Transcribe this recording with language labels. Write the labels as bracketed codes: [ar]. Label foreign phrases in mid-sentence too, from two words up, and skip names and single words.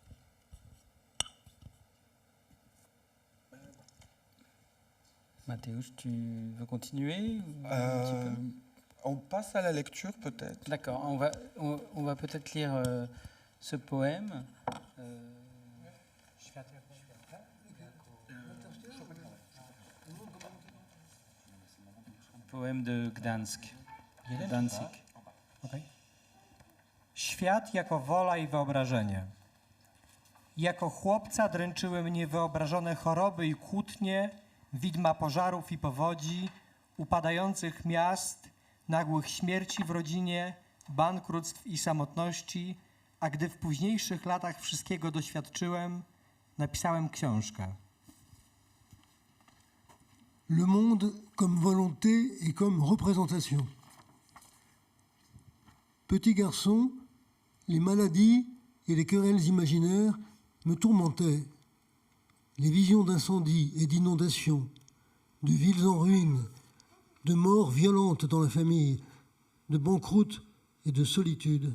[fr] Mateusz, tu veux continuer ou un petit peu? On passe à la lecture peut-être. D'accord, on va peut-être lire ce poème. Poème de Gdańsk. Danzig. Okay. [pl] Świat jako wola i wyobrażenie. Jako chłopca dręczyły mnie wyobrażone choroby i kłótnie, widma pożarów i powodzi, upadających miast, nagłych śmierci w rodzinie, bankructw i samotności, a gdy w późniejszych latach wszystkiego doświadczyłem, napisałem książkę. [fr] Le monde comme volonté et comme représentation. Petit garçon, les maladies et les querelles imaginaires me tourmentaient. Les visions d'incendies et d'inondations, de villes en ruine, de morts violentes dans la famille, de banqueroute et de solitude.